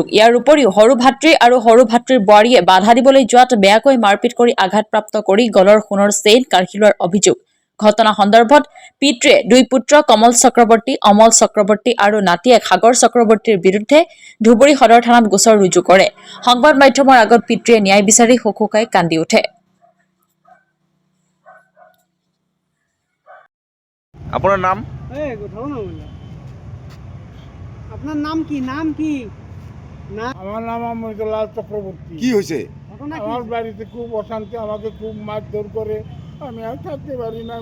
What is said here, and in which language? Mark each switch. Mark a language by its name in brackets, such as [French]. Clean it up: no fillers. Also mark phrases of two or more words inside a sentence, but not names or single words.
[Assamese] ইয়াৰ উপৰিও সৰু ভাতৃ আৰু সৰু ভাতৃৰ বোৱাৰীয়ে বাধা দিবলৈ যোৱাত বেয়াকৈ মাৰপিট কৰি আঘাতপ্ৰাপ্ত কৰি গলৰ সোণৰ চেইন কাঢ়ি লোৱাৰ অভিযোগ। ঘটনা সন্দৰ্ভত পিতৃয়ে দুই পুত্ৰ কমল চক্ৰৱৰ্তী, অমল চক্ৰৱৰ্তী আৰু নাতিয়েক সাগৰ চক্ৰৱৰ্তীৰ বিৰুদ্ধে ধুবুৰী সদৰ থানাত গোচৰ ৰুজু কৰে। সংবাদ মাধ্যমৰ আগত পিতৃয়ে ন্যায় বিচাৰি হুকহুকাই কান্দি উঠে। [Bangla] আপনার নাম? আপনার নাম কি? আমার নাম লাল চক্রবর্তী। কি হয়েছে? আমার বাড়িতে খুব অশান্তি, আমাকে খুব মারধর করে, আমি আর থাকতে পারি না।